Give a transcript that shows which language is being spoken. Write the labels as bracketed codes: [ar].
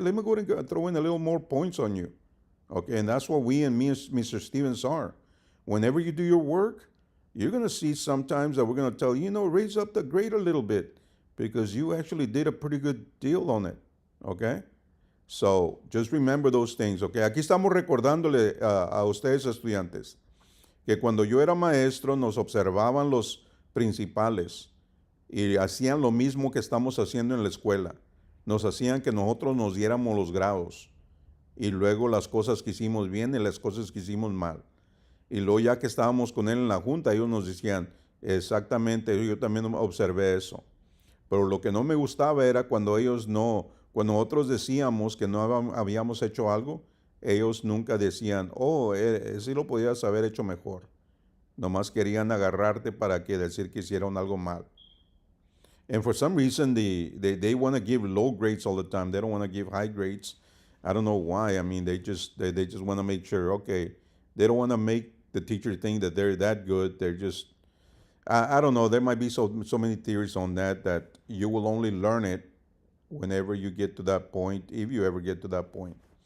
[en] Let me go and throw in a little more points on you. Okay, and that's what we and me and Mr. Stevens are. Whenever you do your work, you're gonna see sometimes that we're gonna tell you, raise up the grade a little bit because you actually did a pretty good deal on it. Okay. So just remember those things, okay? [es] Aquí estamos recordándole a ustedes estudiantes que cuando yo era maestro nos observaban los principales y hacían lo mismo que estamos haciendo en la escuela. Nos hacían que nosotros nos diéramos los grados y luego las cosas que hicimos bien y las cosas que hicimos mal. Y luego ya que estábamos con él en la junta, ellos nos decían, exactamente, yo también observé eso. Pero lo que no me gustaba era cuando nosotros decíamos que no habíamos hecho algo, ellos nunca decían, oh, sí lo podías haber hecho mejor. Nomás querían agarrarte para que decir que hicieron algo mal. [en] And for some reason, they want to give low grades all the time. They don't want to give high grades. I don't know why. I mean, they just want to make sure, okay, they don't want to make the teacher think that they're that good. They're just, I don't know. There might be so many theories on that you will only learn it whenever you get to that point, if you ever get to that point.